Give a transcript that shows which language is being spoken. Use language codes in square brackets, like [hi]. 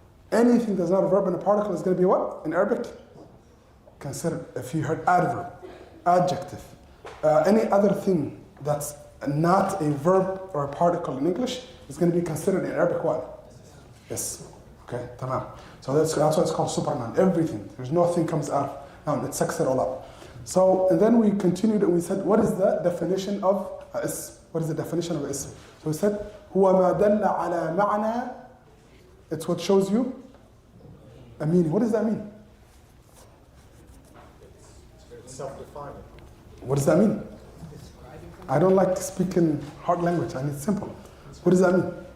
[en] Anything that's not a verb and a particle is going to be what? In Arabic? Consider, if you heard adverb, adjective, any other thing that's not a verb or a particle in English is going to be considered in Arabic what? Yes. Okay, tamam. So that's why it's called supernoun. Everything. There's nothing comes out of noun. It sucks it all up. So, and then we continued and we said, what is the definition of ism? What is the definition of ism? So we said, [ar] هو ما دل على معنى. [en] It's what shows you a meaning. What does that mean? It's self-defining. What does that mean? I don't like speaking hard language. I need simple. What does that mean?